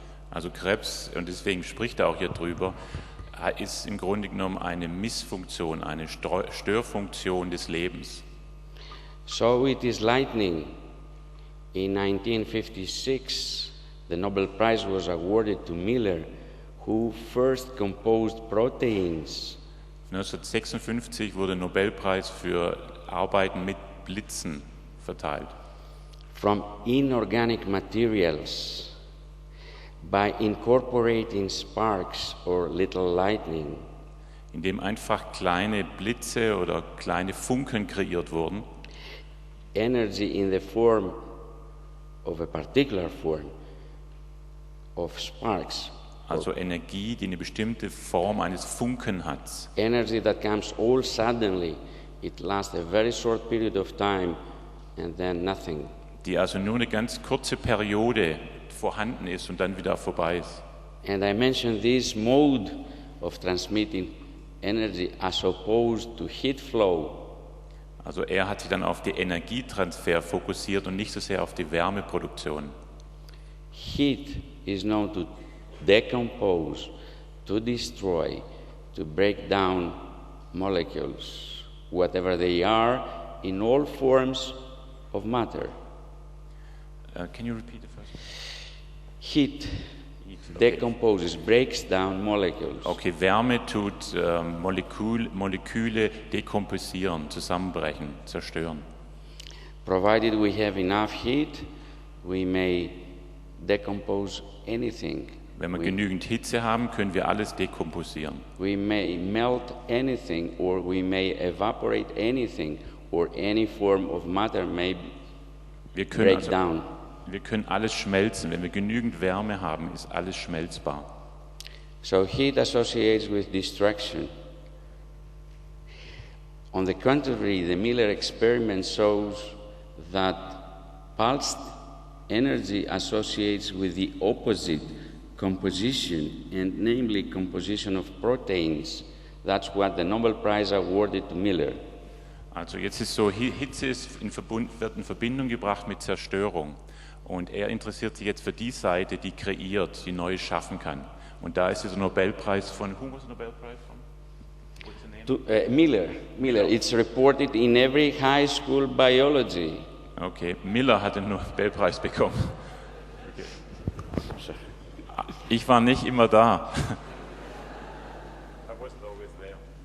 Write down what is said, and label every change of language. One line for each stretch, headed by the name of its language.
German: Also Krebs, und deswegen spricht er auch hier drüber, ist im Grunde genommen eine Missfunktion, eine Störfunktion des Lebens.
English: So it is lightning. In 1956, the Nobel Prize was awarded to Miller, who first composed proteins.
German: 1956 wurde der Nobelpreis für Arbeiten mit Blitzen verteilt.
English: From inorganic materials, by incorporating sparks or little lightning.
German: Indem einfach kleine Blitze oder kleine Funken kreiert wurden.
English: Energy in the form of a particular form of sparks.
German: Also Energie, die eine bestimmte Form eines Funken hat.
English: Energy that comes all suddenly. It lasts a very short period of time and then nothing.
German: Die also nur eine ganz kurze Periode vorhanden ist und dann wieder vorbei ist.
English: And I mentioned this mode of transmitting energy as opposed to heat flow.
German: Also er hat sich dann auf den Energietransfer fokussiert und nicht so sehr auf die Wärmeproduktion.
English: Heat is known to decompose, to destroy, to break down molecules, whatever they are, in all forms of matter. Can you repeat the first one? Heat Okay. decomposes, breaks down molecules.
German: Okay, Wärme tut Moleküle dekomposieren, zusammenbrechen, zerstören.
English: Provided we have enough heat, we may decompose anything.
German: Wenn wir genügend Hitze haben, können wir alles dekomposieren.
English: We may melt anything, or we may evaporate anything, or any form of matter may
German: Wir können,
English: break down.
German: wir können alles schmelzen. Wenn wir genügend Wärme haben, ist alles schmelzbar.
English: So heat associates with destruction. On the contrary, the Miller experiment shows that pulsed energy associates with the opposite composition, and namely composition of proteins. That's what the Nobel Prize awarded to Miller.
German: Also jetzt ist so, Hitze wird in Verbindung gebracht mit Zerstörung. Und er interessiert sich jetzt für die Seite, die kreiert, die Neues schaffen kann. Und da ist dieser Nobelpreis von,
English: who was the Nobelpreis from? What's the name? Miller. It's reported in every high school biology.
German: Okay, Miller hat den Nobelpreis bekommen. Okay. Ich war nicht immer da.
English: I wasn't always there.